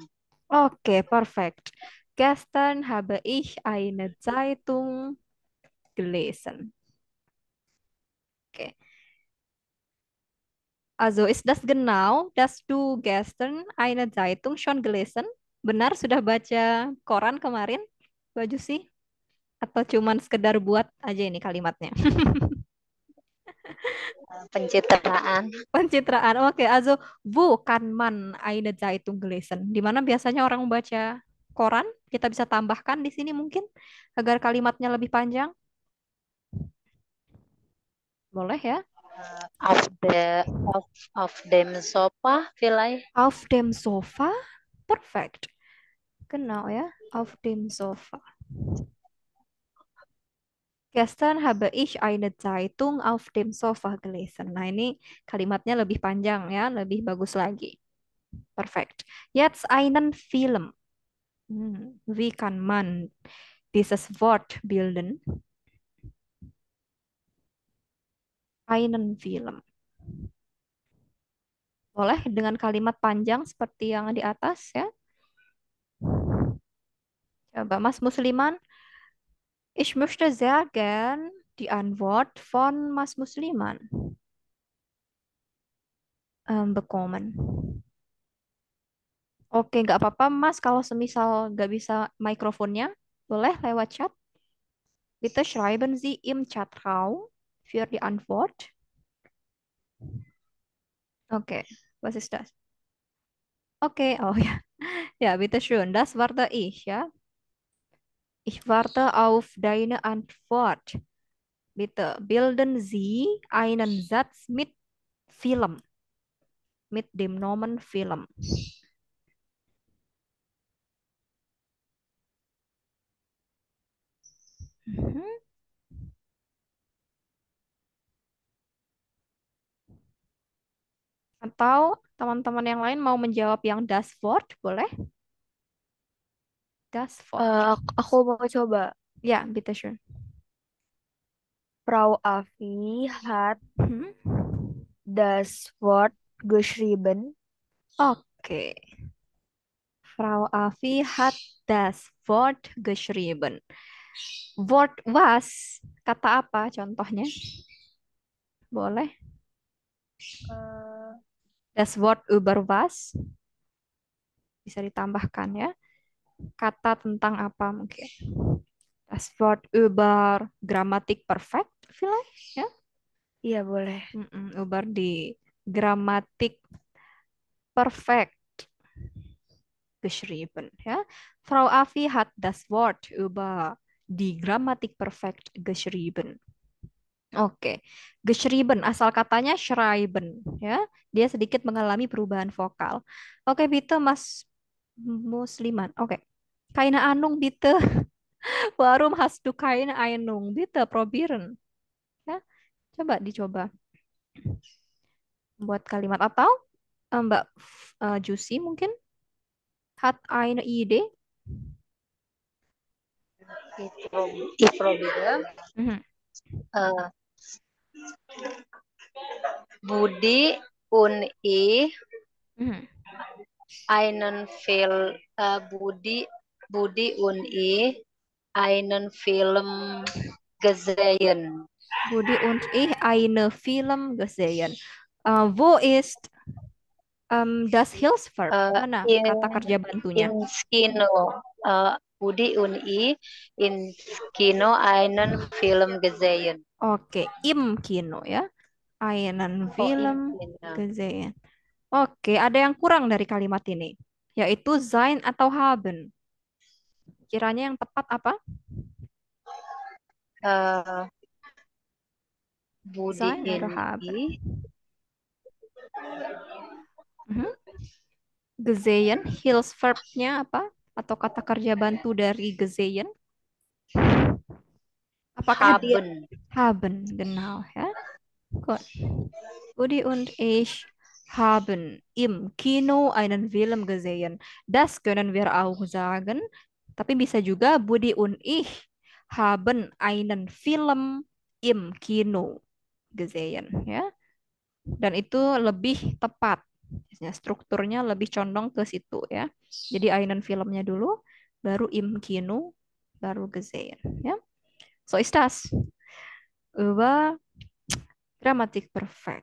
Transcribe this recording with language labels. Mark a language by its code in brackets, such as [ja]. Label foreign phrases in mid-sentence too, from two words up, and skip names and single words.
[de] Okay, perfekt. Gestern habe ich eine Zeitung gelesen. Okay. Also ist das genau, dass du gestern eine Zeitung schon gelesen? [id] Benar sudah baca koran kemarin, Baju sih? Atau cuman sekedar buat aja ini kalimatnya? Pencitraan. Pencitraan. Oke, [de] also wo kann man eine Zeitung lesen? [id] Di mana biasanya orang membaca koran? Kita bisa tambahkan di sini mungkin agar kalimatnya lebih panjang. Boleh ya? [de] Auf the auf dem Sofa vielleicht. Auf dem Sofa. Perfect. Genau ya. Auf dem Sofa. Gestern habe ich eine Zeitung auf dem Sofa gelesen. [id] Nah, ini kalimatnya lebih panjang ya, lebih bagus lagi. Perfect. [de] Jetzt einen Film. Wie kann man dieses Wort bilden? Einen Film. [id] Boleh dengan kalimat panjang seperti yang di atas ya. Coba Mas Musliman. [de] Ich möchte sehr gern die Antwort von Mas Musliman bekommen. [id] Oke, nggak apa-apa Mas kalau semisal nggak bisa mikrofonnya, boleh lewat chat. [de] Bitte schreiben Sie im Chatraum für die Antwort. Oke, was ist das? Oke, oh ja. Ja, bitte schön. Das warte ich, ja. Ich warte auf deine Antwort. Bitte bilden Sie einen Satz mit Film, mit dem Nomen Film. Mhm. [id] Atau teman-teman yang lain mau menjawab yang [de] das Wort, [id] boleh? [de] Das Wort. [id] Aku mau coba. Ya, [de] bitte schön. Frau Afi hat Mhm. das Wort geschrieben. Oke. Frau Afi hat das Wort geschrieben. Wort was? [id] Kata apa contohnya? Boleh? Eh, [de] Das Wort über was? [id] Bisa ditambahkan ya. Kata tentang apa mungkin? [de] Das Wort über Grammatik perfekt vielleicht ya. [id] iya boleh. [de] Über die Grammatik perfekt geschrieben ya. Frau Afi hat das Wort über die Grammatik perfekt geschrieben. [id] Oke, geschrieben asal katanya schreiben ya. Dia sedikit mengalami perubahan vokal. [de] Oke, bitte Mas Musliman. Oke. Keine Ahnung bitte. Warum hast du keine Ahnung? Bitte probieren. [id] Ya, coba dicoba buat kalimat atau Mbak Jusi mungkin [de] hat eine Idee. Ich probiere. Mhm. Äh, Budi und ich Mhm. Budi und ich einen Film gesehen. Budi und ich eine Film gesehen. Wo ist das Hilfsverb? Äh, [id] Mana [de] in [id] kata kerja bantunya? [de] in Kino. Budi und ich in Kino einen Film gesehen. Oke, im Kino ya. Einen Oh, in Film Kino. gesehen. [id] Oke, ada yang kurang dari kalimat ini, yaitu sein atau haben. Kiranya yang tepat apa? [de] Äh, Budi Sein in [id] atau haben? [de] ich [id] Mhm. Gesehen, Hilfsverbnya apa? Atau kata kerja bantu dari gesehen? Apakah dia [de] haben. haben? Genau, ya. Gut. Udi und ich haben im Kino einen Film gesehen. Das können wir auch sagen. [id] Tapi bisa juga [de] Budi und ich haben einen Film im Kino gesehen, [id] ya. Dan itu lebih tepat. Biasanya strukturnya lebih condong ke situ ya. Jadi [de] einen filmnya [id] dulu, baru [de] im Kino, [id] baru gesehen, ya. [de] So ist das. Über Grammatik perfect.